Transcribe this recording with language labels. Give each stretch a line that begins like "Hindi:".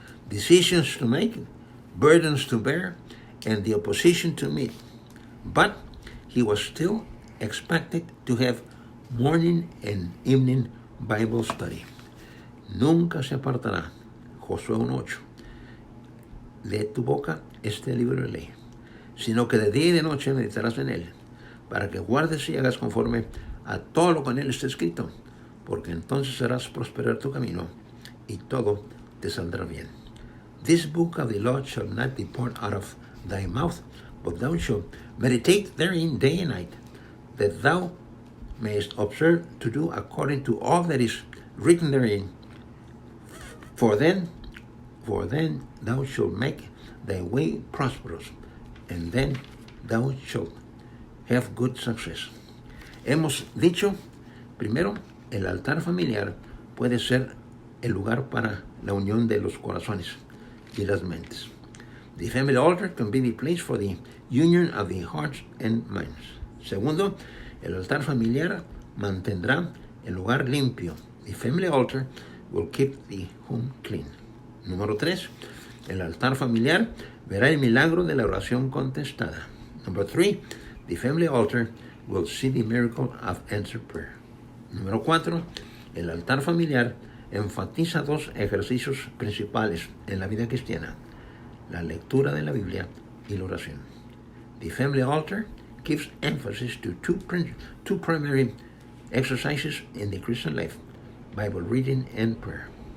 English: Decisions to make, burdens to bear, and the opposition to meet. But he was still expected to have morning and evening Bible study.
Spanish: Nunca se apartará, Josué 1:8, de tu boca este libro de ley, sino que de día y de noche meditarás en él, para que guardes y hagas conforme a todo lo que en él está escrito, porque entonces harás prosperar tu camino y todo te saldrá bien.
English: This book of the law shall not depart out of thy mouth, but thou shalt meditate therein day and night, that thou mayest observe to do according to all that is written therein. For then thou shalt make thy way prosperous, and then thou shalt have good success.
Spanish: Hemos dicho, primero, el altar familiar puede ser el lugar para la unión de los corazones y las mentes.
English: The family altar can be the place for the union of the hearts and minds.
Spanish: Segundo, el altar familiar mantendrá el lugar limpio.
English: The family altar will keep the home clean.
Spanish: Número 3, el altar familiar verá el milagro de la oración contestada.
English: Number 3, the family altar will see the miracle of answered prayer.
Spanish: Número 4, el altar familiar enfatiza dos ejercicios principales en la vida cristiana: la lectura de la Biblia y la oración.
English: The family altar gives emphasis to two primary exercises in the Christian life: Bible reading and prayer.